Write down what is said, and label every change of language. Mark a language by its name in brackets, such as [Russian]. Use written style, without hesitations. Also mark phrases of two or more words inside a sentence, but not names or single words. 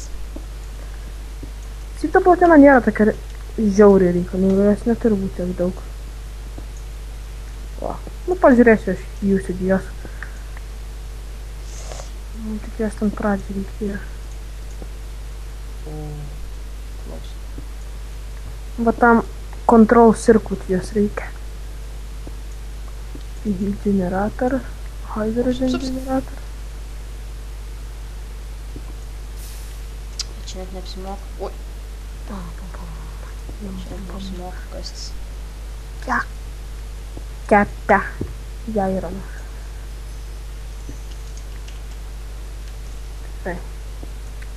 [Lithuanian] Šiaip ta platina nėra tokia žiauriai reikalinga, jos neturi būti tiek daug. O, nu pažiūrėsiu aš jų įsigijos. Tik jas ten pradžiai reikėjo. Va tam [English] control circuit [Lithuanian] jos reikia. [English] Generator, hydrogen generator. [Lithuanian] Čia net neapsimoka. Ui, čia net neapsimoka kastis. Kepta. Jaironas. Tai.